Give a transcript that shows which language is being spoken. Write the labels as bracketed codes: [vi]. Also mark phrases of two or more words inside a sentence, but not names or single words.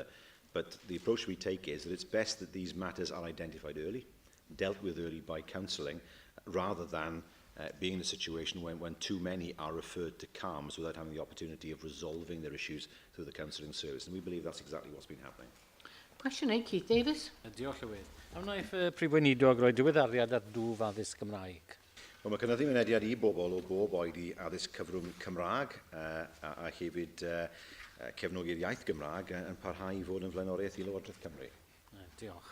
[en] But the approach we take is that it's best that these matters are identified early, dealt with early by counselling, rather than being in a situation when too many are referred to CAMS without having the opportunity of resolving their issues through the counselling service. And we believe that's exactly what's been happening. Question 8, Keith Davis. [cy] Diolch Llywydd. Am wnaeth Prif Weinidog roi diweddariad ar dwf addysg Gymraeg? Wel, mae cynyddu mynediad i bobl o bob oed i addysg cyfrwng Cymraeg a hefyd cefnogi'r iaith Gymraeg yn parhau i fod yn flaenoriaeth i Lywodraeth Cymru. Diolch.